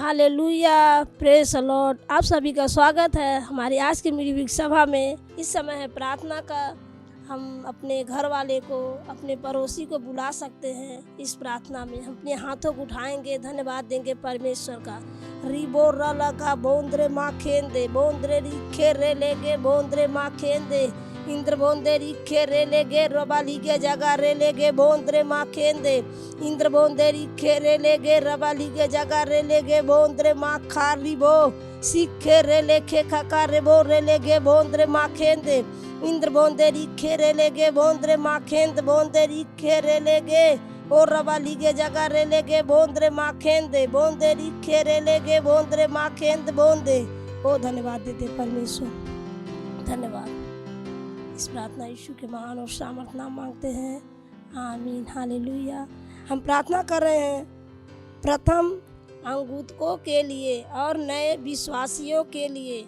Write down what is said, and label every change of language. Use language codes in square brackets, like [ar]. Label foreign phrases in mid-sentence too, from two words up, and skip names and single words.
[hi] हालेलुया, [en] praise the Lord. [hi] आप सभी का स्वागत है हमारी आज की मीडिया सभा में। इस समय है प्रार्थना का। हम अपने घर वाले को, अपने पड़ोसी को बुला सकते हैं। इस प्रार्थना में हम अपने हाथों को उठाएंगे, धन्यवाद देंगे परमेश्वर का। रिबो रलगा बोंद्रे माँ खेंदे, बोंद्रे रिखे रे लेगे, बोंद्रे माँ खेंदे, इंद्र बोंदे रिखे रे लेगे, रबाली के जगह रे लेगे, बोंद्रे माँ खेंदे, इंद्र बोंदे रिखे रे लेगे, रबाली के जगह रे लेगे, बोंद्रे माँ खा रिबो, सीखे रे लेखे खका रे बो रे लेगे, बोंद्रे माँ खेंदे, इंद्र बोंदे रिखे रे लेगे, बोंद्रे माँ खेंद, बोंदे रिखे रे लेगे, और रबाली के जगह रे लेगे, बोंद्रे माँ खेंदे, बोंदे रिखे रे लेगे, बोंद्रे माँ खेंद बोंदे। ओ धन्यवाद देते परमेश्वर, धन्यवाद। इस प्रार्थना यीशु के महान और सामर्थ नाम मांगते हैं, आमीन, हालेलुया। हम प्रार्थना कर रहे हैं प्रथम अंगूतकों के लिए और नए विश्वासियों के लिए।